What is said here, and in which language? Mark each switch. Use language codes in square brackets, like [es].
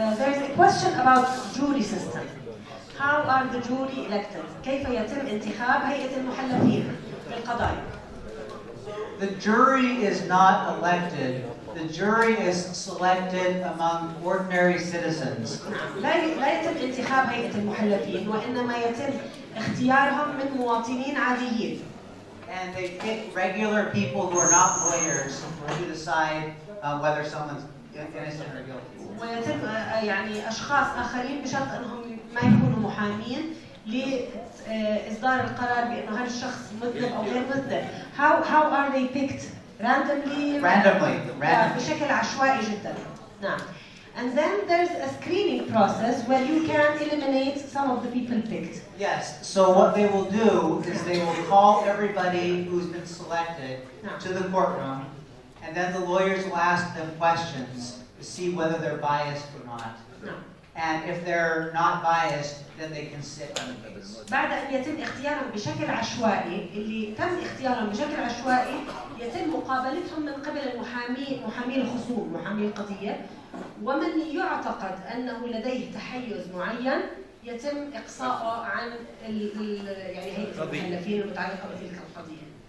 [en] There's a question about jury system. How are the jury elected? [ar] كيف يتم انتخاب هيئة المحلفين في القضايا؟ [en] The jury is not elected. The jury is selected among ordinary citizens. [ar] لا يتم انتخاب هيئة المحلفين وإنما يتم اختيارهم من مواطنين عاديين. [en] And they pick regular people who are not lawyers to decide whether someone's innocent or guilty. [ar] ويتم يعني أشخاص آخرين بشرط أنهم ما يكونوا محامين لإصدار القرار بأنه هذا الشخص مذنب أو غير مذنب. [en] How are they picked? Randomly. [ar] بشكل عشوائي جدا. نعم. [en] And then there's a screening process where you can eliminate some of the people picked. Yes. So what they will do is they will call everybody who's been selected to the courtroom, and then the lawyers will ask them questions to see whether they're biased or not. And if they're not biased, then they can sit on the case. [ar] بعد أن يتم اختيارهم بشكل عشوائي، اللي تم اختيارهم بشكل عشوائي يتم مقابلتهم من قبل محامي الخصوم، محامي القضية، ومن يعتقد أنه لديه تحيز معين يتم إقصاؤه عن يعني هيئة المحلفين المتعلقة بتلك القضية.